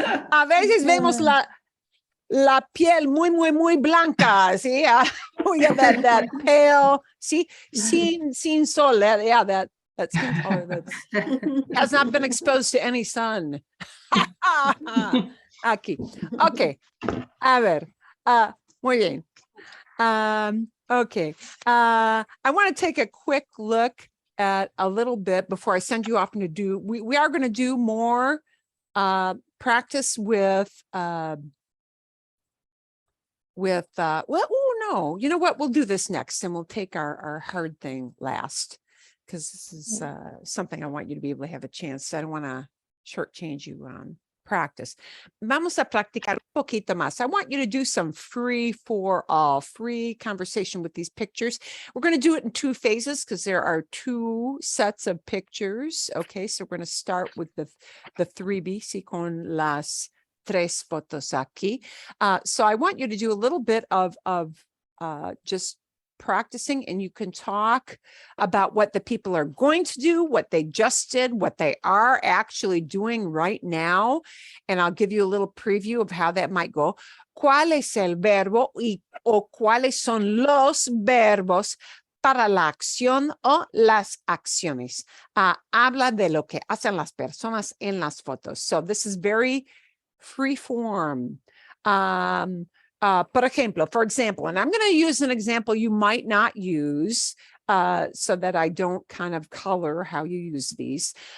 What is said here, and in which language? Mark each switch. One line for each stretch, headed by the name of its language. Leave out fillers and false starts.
Spanish: A veces vemos la piel muy blanca, ¿sí?
English: We have that pale,
Spanish: sí, sin sol,
English: that skin color that has not been exposed to any sun.
Spanish: Aquí. Okay. A ver. Muy bien. Okay.
English: I want to take a quick look at a little bit before I send you off to do, we are going to do more practice with well, oh no, you know what? We'll do this next and we'll take our hard thing last because this is something I want you to be able to have a chance. I don't want to shortchange you on practice.
Spanish: Vamos a practicar un poquito más.
English: I want you to do some free conversation with these pictures. We're going to do it in 2 phases because there are 2 sets of pictures. Okay, so we're going to start with the 3B, sí,
Spanish: con las 3 fotos aquí.
English: So I want you to do a little bit of just practicing, and you can talk about what the people are going to do, what they just did, what they are actually doing right now. And I'll give you a little preview of how that might go.
Spanish: ¿Cuál es el verbo o cuáles son los verbos para la acción o las acciones? Habla de lo que hacen las personas en las fotos.
English: So this is very free form.
Spanish: Por ejemplo,
English: for example, and I'm going to use an example you might not use so that I don't kind of color how you use these.